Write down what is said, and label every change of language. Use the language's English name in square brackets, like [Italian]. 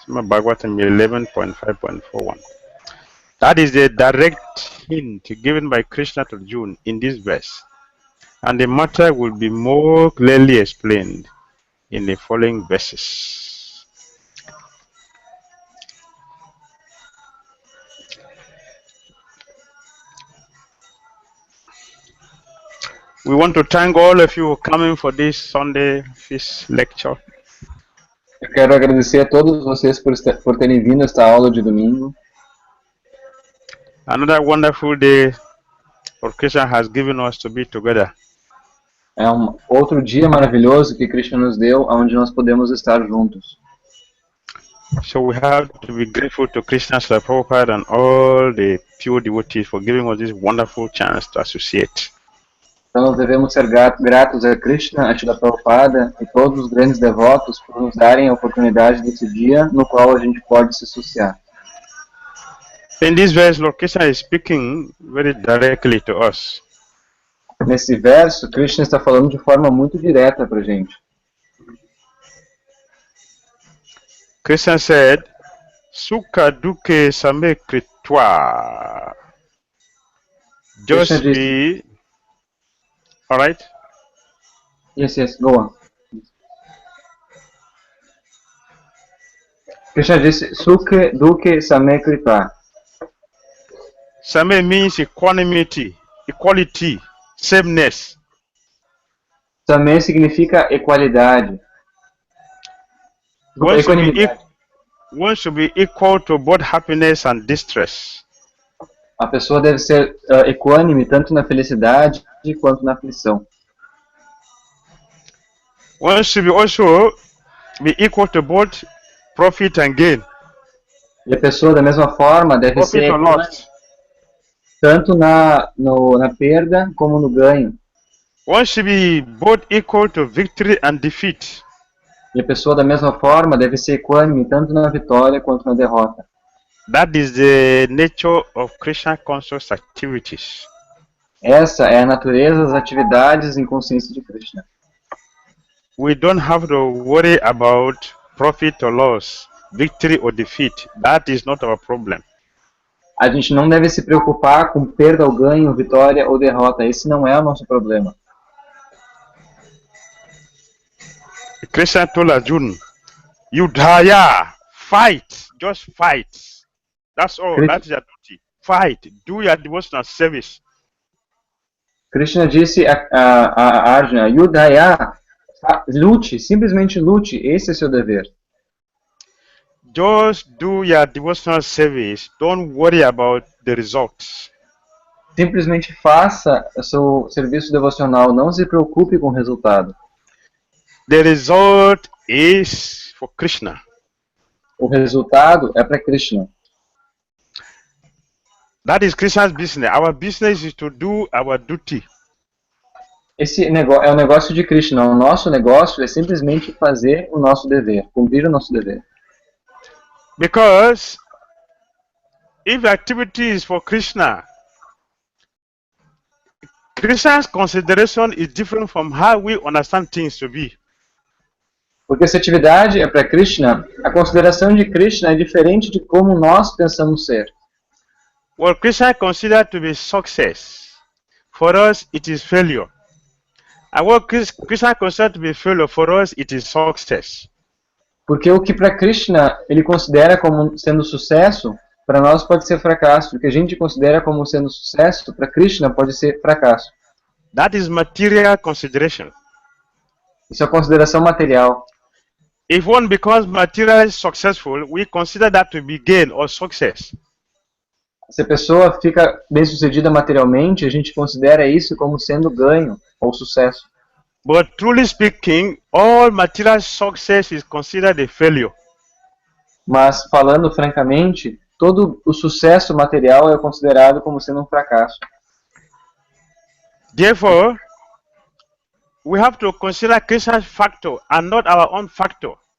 [English] Bhagavatam 11.5.41. That is the direct hint given by Krishna to Arjuna in this verse, and the matter will be more clearly explained in the following verses. We want to thank all of you for coming for this Sunday feast lecture. [Portuguese] Eu quero agradecer a todos vocês por terem vindo a esta aula de domingo. [English] Another wonderful day for Krishna has given us to be together. [Portuguese] É outro dia maravilhoso que Krishna nos deu, onde nós podemos estar juntos. [English] So we have to be grateful to Krishna, Srila Prabhupada, and all the pure devotees for giving us this wonderful chance to associate. [Portuguese] Então nós devemos ser gratos a Krishna, a Srila Prabhupada e todos os grandes devotos por nos darem a oportunidade desse dia no qual a gente pode se associar. [English] In this verse, Lord Krishna is speaking very directly to us. [Portuguese] Nesse verso, Krishna está falando de forma muito direta para a gente. [English] Krishna said, [Sanskrit] Sukha dukkhe same kritva. [English] Just be... Alright? Yes, go on. [Portuguese] Krishna disse, [Sanskrit] Sukha dukkhe same kritva. [English] Same means equanimity, equality, sameness. [Portuguese] Same significa equalidade. [English] One should be equal to both happiness and distress. [Portuguese] A pessoa deve ser equânime tanto na felicidade quanto na aflição. [English] One should also be equal to both profit and gain. [Portuguese] E a pessoa da mesma forma deve [English] Profit [Portuguese] ser equânime tanto na perda como no ganho. [English] One should be both equal to victory and defeat. [Portuguese] E a pessoa da mesma forma deve ser equânime tanto na vitória quanto na derrota. [English] That is the nature of Krishna conscious activities. [Portuguese] Essa é a natureza das atividades em consciência de Krishna. [English] We don't have to worry about profit or loss, victory or defeat. That is not our problem. [Portuguese] A gente não deve se preocupar com perda ou ganho, vitória ou derrota. Esse não é o nosso problema. [English] Krishna told Arjuna, Yudhaya, fight, just fight. That's all. Cri- That's your duty. Fight. Do your devotional service. [Portuguese] Krishna disse a Arjuna, Yudhaya, lute, simplesmente lute, esse é seu dever. [English] Just do your devotional service. Don't worry about the results. [Portuguese] Simplesmente faça o seu serviço devocional, não se preocupe com o resultado. [English] The result is for Krishna. [Portuguese] O resultado é para Krishna. [English] That is Krishna's business. Our business is to do our duty. [Portuguese] Esse é o negócio de Krishna. O nosso negócio é simplesmente fazer o nosso dever, cumprir o nosso dever. [English] Because if activity is for Krishna, Krishna's consideration is different from how we understand things to be. [Portuguese] Porque se a atividade é para Krishna, a consideração de Krishna é diferente de como nós pensamos ser. [English] What Krishna considers to be success, for us it is failure. And what Krishna considers to be failure, for us it is success. [Portuguese] Porque o que para Krishna ele considera como sendo sucesso, para nós pode ser fracasso. O que a gente considera como sendo sucesso, para Krishna pode ser fracasso. [English] That is material consideration. [Portuguese] Isso é consideração material. [English] If one becomes materially successful, we consider that to be gain or success. [Portuguese] Se a pessoa fica bem-sucedida materialmente, a gente considera isso como sendo ganho ou sucesso. [English] But truly speaking, all material success is considered a failure. [Portuguese] Mas, falando francamente, todo o sucesso material é considerado como sendo um fracasso. [English] Therefore, we have to consider Krishna's factor and not our own factor.